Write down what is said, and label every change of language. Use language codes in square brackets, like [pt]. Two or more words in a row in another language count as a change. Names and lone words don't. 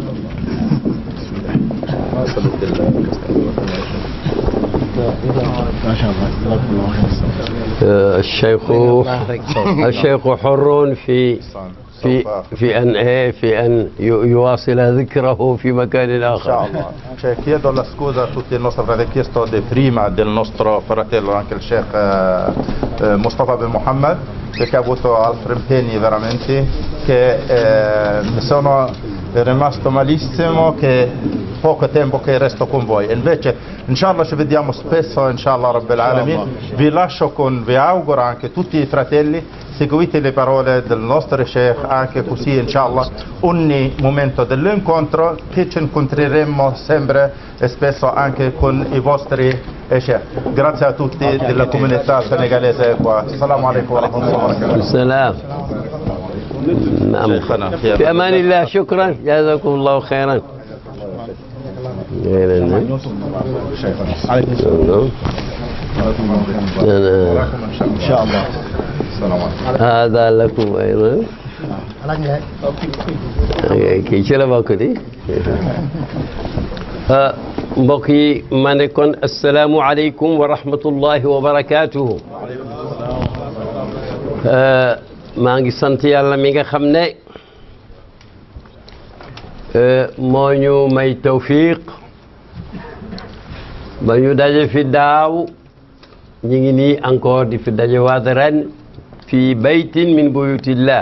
[ar] ما شاء الله. الشيخ حر في أن يواصل ذكره في مكان آخر. إن شاء الله. [it] Chiedo la scusa a tutti, il nostro avete chiesto prima del nostro fratello anche il Sheikh Mustafa bin Muhammad, perché ha avuto altri impegni veramente, che mi sono rimasto malissimo che poco tempo che resto con voi. Invece inshallah ci vediamo spesso, [ar] إن شاء الله رب العالمين. [it] Vi auguro anche tutti i fratelli, seguite le parole del nostro Sheikh, anche così inshallah ogni momento dell'incontro che ci incontreremo sempre e spesso anche con i vostri Sheikh. Grazie a tutti della comunità senegalese qua. [ar] السلام عليكم ورحمة الله وبركاته. السلام. نعم. في أمان الله. شكرا جزاكم الله خيرا. إن شاء الله. هذا لكم أيضا. كي شلا باكدي. [wo] mbokk yi ma ne kon [ar] السلام عليكم ورحمة الله وبركاته. [wo] maa ngi sant yàlla mi nga xam ne moo ñu may tawfiq ba ñu daje fi daaw, ñu ngi nii encore di fi daje waat ren fi [ar] بيت من بيوت الله.